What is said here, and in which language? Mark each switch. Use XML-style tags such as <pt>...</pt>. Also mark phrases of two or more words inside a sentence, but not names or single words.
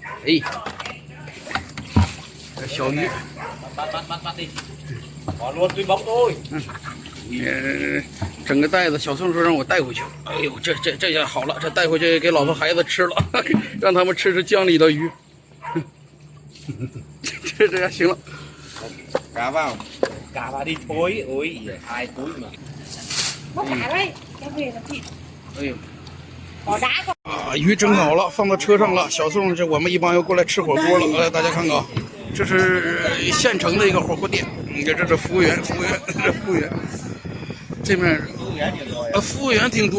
<zh>哎，这小鱼。整个袋子，小宋说让我带回去。哎呦，这下好了，这带回去给老婆孩子吃了，让他们吃江里的鱼。这下行了。</zh> <vi>cá vào đi thối, ôi hai túi mà.</vi> <zh>哎呦，啊，鱼蒸好了，放到车上了。小宋，这我们一帮要过来吃火锅了。大家看看啊，这是县城的一个火锅店。你看，这是服务员，这面服务员挺多。</zh>